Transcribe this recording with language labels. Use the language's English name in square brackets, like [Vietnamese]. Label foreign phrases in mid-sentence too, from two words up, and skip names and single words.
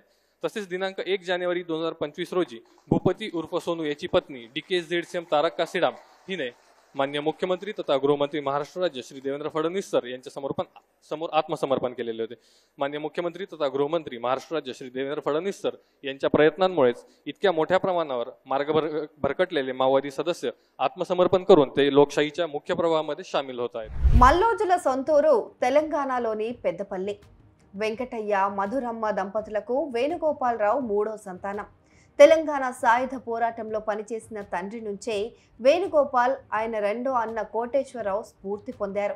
[Marathi] तसेच दिनांक 1 जानेवारी 2025 रोजी भूपती उर्फ सोनू याची पत्नी DKZCM तारक्का सीडाम हिने मान्य मुख्यमंत्री तथा गृहमंत्री महाराष्ट्र राज्य श्री देवेंद्र फडणवीस सर यांच्या समोर आत्मसमर्पण केलेले होते. मान्य मुख्यमंत्री तथा गृहमंत्री महाराष्ट्र राज्य श्री देवेंद्र फडणवीस सर यांच्या प्रयत्नांमुळेच इतक्या मोठ्या प्रमाणावर मार्ग भरकटलेले माओवादी सदस्य आत्मसमर्पण करून ते लोकशाहीच्या मुख्य प्रवाहामध्ये सामील होत आहेत. [Telugu] మల్లోజుల సొంతూరు తెలంగాణలోని పెద్దపల్లి. వెంకటయ్య మధురమ్మ దంపతులకు వేణుగోపాలరావు మూడో సంతానం. తెలంగాణ సాయుధ పోరాటంలో పనిచేసిన తండ్రి నుంచే వేణుగోపాల్ ఆయన రెండో అన్న కోటేశ్వరరావు స్ఫూర్తి పొందారు.